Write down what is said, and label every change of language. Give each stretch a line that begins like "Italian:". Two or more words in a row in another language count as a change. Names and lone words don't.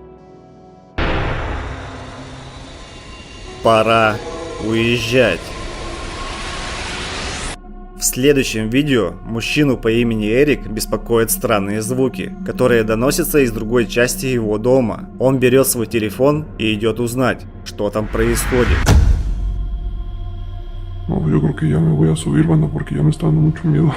Russian: Пора уезжать. В следующем видео мужчину по имени Эрик беспокоят странные звуки, которые доносятся из другой части его дома. Он берет свой телефон и идет узнать, что там происходит.
Spanish: No, yo creo que ya me voy a subir, banda, porque ya me está dando mucho miedo.